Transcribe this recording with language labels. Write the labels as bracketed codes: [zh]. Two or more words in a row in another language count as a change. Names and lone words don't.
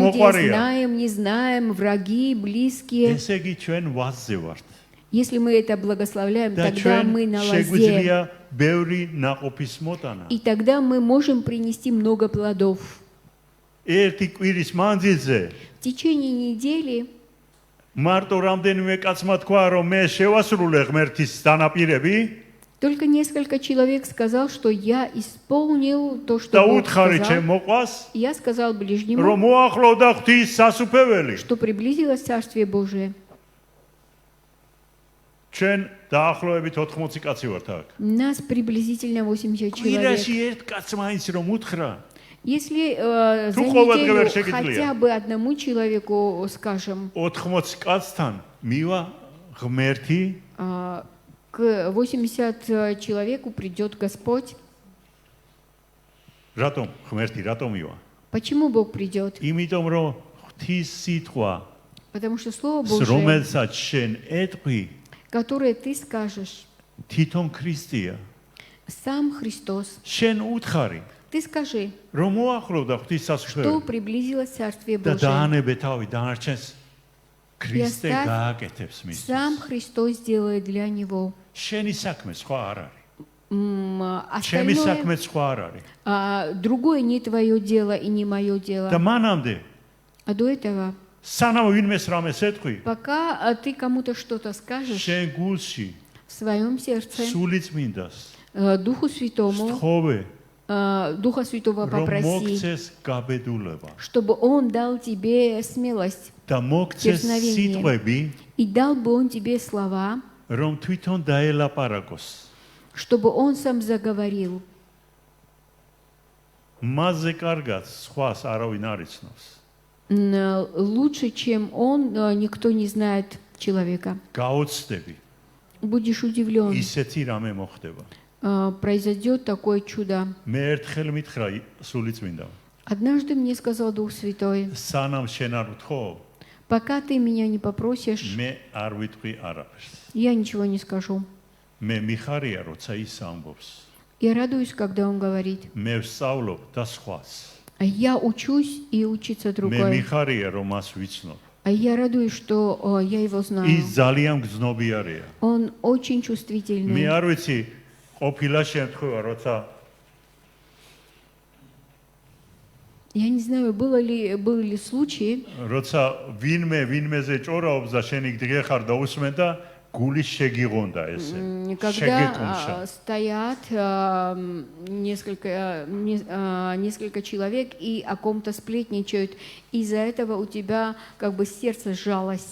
[ru] людей [ka] моқвария. [ru] знаем, не знаем, враги, близкие. [ka] ესე იგი ჩვენ ვაზზე ვართ. [ru] Если мы это благословляем, [ka] და [ru] тогда [ka] ჩვენ [ru] мы на лозе. [ka] შეგვიძლია ბევრი ნაყოფის მოტანა. [ru] И тогда мы можем принести много плодов. [ka] ერთი კვირის მანძილზე [ru] В течение недели [ka] მარტო რამდენიმე კაცმა თქვა, რომ მე შევასრულე ღმერთის დანაპირები [ru] только несколько человек сказал, что я исполнил то, [ka] და [ru] что Бог [ka] უთხარი [ru] сказал. [ka] ჩემ მოყვას, [ru] И я сказал ближнему, [ka] რომ მოახლოვდა ღვთის სასუფეველი. [ru] что приблизилось Царствие Божие. [ka] ჩვენ დაახლოებით 80 კაცი ვართ აქ. [ru] Нас приблизительно 80 человек. [ka] კვირაში ერთ კაცს მაინც რომ უთხრა, [ru] Если за Ну, ховать, неделю говоришь, шагит ли хотя я? бы одному человеку скажем, [ka] 80 კაცთან მივა ღმერთი [ru] к 80 человеку придет Господь. [ka] რატომ ღმერთი რატომ მივა? [ru] Почему Бог придет? [ka] იმიტომ რომ ღვთის სიტყვა, [ru] Потому что Слово Божие, [ka] რომელსაც შენ ეტყვი, [ru] которое ты скажешь, [ka] თვითონ ქრისტეა. [ru] сам Христос. [ka] შენ უთხარი, [ru] Ты скажи, [ka] რომ მოახლოვდა ღვთის [ru] что [ka] სასუფეველი [ru] приблизилось Царствие [ka] და [ru] Божие. [ka] დაანებე თავი დანარჩენს ქრისტე [ru] оставь [ka] გააკეთებს მის. [ru] Сам Христос делает для него. [ka] შენი საქმე სხვა არ არის. ჩემი [ru] Остальное, [ka] საქმე სხვა არ არის. [ru] другое не твое дело и не мое [ka] და [ru] дело. [ka] მანამდე [ru] А до этого, [ka] სანამ ვინმეს რამეს ეტყვი, [ru] пока ты кому-то что-то скажешь [ka] შენ გულში [ru] в своем сердце, [ka] სული წმინდას [ru] Духу Святому, [ka] სთხოვე, [ru] Духа Святого [ka] რომ [ru] попроси, [ka] მოგცეს გაბედულება [ru] чтобы Он дал тебе смелость [ka] და მოგცეს [ru] Дерзновение. [ka] სიტყვები, [ru] и дал бы Он тебе слова, [ka] რომ თვითონ დაელაპარაკოს. [ru] чтобы Он сам заговорил. [ka] მასზე კარგად სხვას არავინ არ იცნობს. [ru] Лучше, чем он, никто не знает человека. [ka] გაოცდები, [ru] Будешь удивлен, [ka] ისეთი რამე მოხდება. [ru] произойдет такое чудо. [ka] მე ერთხელ მითხრა სულიწმინდა, [ru] Однажды мне сказал Дух Святой, [ka] სანამ შენ არ ვთხოვ, [ru] пока ты меня не попросишь, [ka] მე არ ვიტყვი არაფერს. [ru] я ничего не скажу. [ka] მე მიხარია, როცა ის ამბობს. [ru] Я радуюсь, когда он говорит. [ka] მე ვსწავლობ და სხვას. [ru] А я учусь и учится [ka] მე [ru] другой. [ka] მიხარია, რომ მას ვიცნობ. [ru] А я радуюсь, что я его знаю. [ka] ის ძალიან გზნობიარეა. [ru] Он очень [ka] მე [ru] чувствительный. [ka] არ ვიცი, ყოფილა შემთხვევა, როცა [ru] Я не знаю, был ли случай, [ka] როცა ვინმეზე ჭორაობს და შენ იქ დგეხარ და უსმენ და გული შეგიღონდა ესე. [ru] когда стоят несколько человек и о ком-то сплетничают, из-за этого у тебя как бы сердце сжалось.